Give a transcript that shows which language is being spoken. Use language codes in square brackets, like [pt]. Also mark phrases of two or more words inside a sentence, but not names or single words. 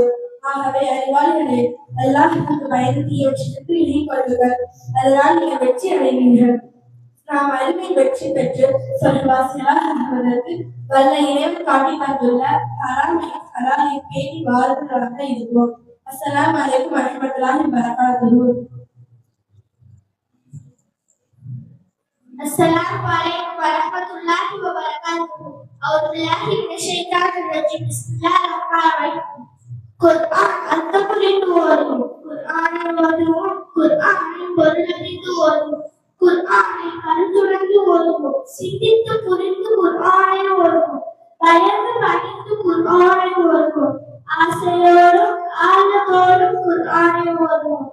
[ta] ஆகவே அறிவாளிகளே, அல்லாஹ்வுக்கு பயந்து தீயவற்றிற்கு இணைக் கொள்ளுங்கள். அதனால் நீங்கள் வெற்றி அடைவீர்கள். நாம் அறிவை வெற்றி பெற்று சொல்வாசிகளாக ஆகுவதற்கு வல்ல இறைவன் காட்டி தந்துள்ள ஹராமையும் ஹலாலையும் பேணி வாழ்வர்களாக இருப்போம். [ar] السلام عليكم ورحمة الله وبركاته. السلام عليكم ورحمة الله وبركاته. أعوذ بالله من الشيطان الرجيم. بسم الله الرحمن الرحيم. [ta] குர்ஆன் அர்த்தப்புரிந்து ஓதுவோம். குர்ஆனை ஓதுவோம். குர்ஆனை பொருளறிந்து ஓதுவோம். குர்ஆனை கருத்துணர்ந்து ஓதுவோம். சிந்தித்து புரிந்து குர்ஆனை ஓதுவோம். பயந்து பணிந்து குர்ஆனை ஓதுவோம். ஆசையோடும் ஆர்வத்தோடும் குர்ஆனை ஓதுவோம்.